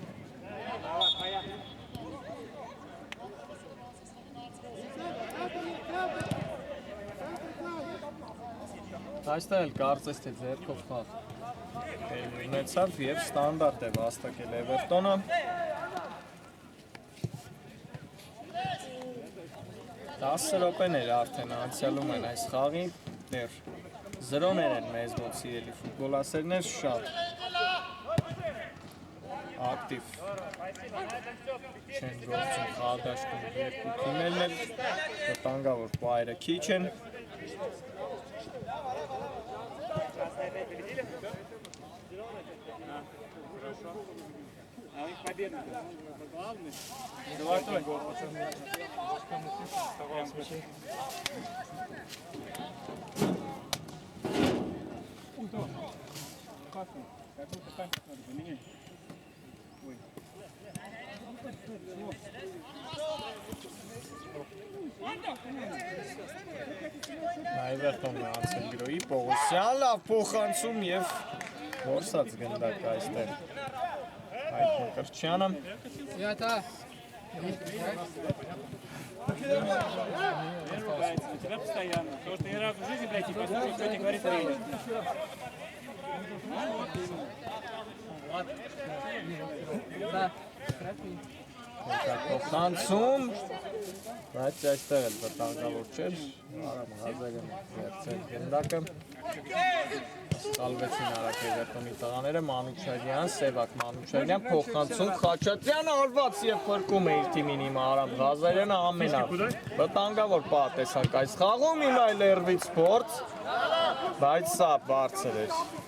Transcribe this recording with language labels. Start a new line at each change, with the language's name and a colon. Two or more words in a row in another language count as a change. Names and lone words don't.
Russian: Давай, поехали.
Armenian: Այստեղ էլ կարծես թե ձեռքով խաղ ունեցավ և ստանդարտ է վաստակել Էվերտոնը 10 րոպեներ արդեն անցյալում են այս խաղի, դեռ 0-ներ են մեզ մոտ սիրելի ֆուտբոլասերներ, շատ ակտիվ չեն գործում խաղադաշտում երկու թիմերն էլ, վտանգավոր պայրը քիչ են
Russian: А у них победа главный. Золотой. Как будто так надо поменять. Ой.
Armenian: Այվերտոնն է անցել գրոյի Պողոսյան, լավ փոխանցում և որսած գնդակ այստեղ այդ Մկրտչյանը
Russian: У тебя постоянно. Потому что ни разу в жизни, блядь, не послушал, что тебе говорит тренер.
Armenian: Փոխանցում, բայց այստեղ էլ վտանգավոր չէր, Արամ Ղազարյանը վերցրեց գնդակը, սխալվեցին Արաք Էվերտոնի տղաները, Մանուչարյան, Սևակ Մանուչարյան, փոխանցում, Խաչատրյանը արված և փրկում է իր թիմին հիմա Արամ Ղազարյանը վտանգավոր պահ տեսանք այս խաղում, հիմա էլ Էրվից փորձ, բայց սա բարձր էր։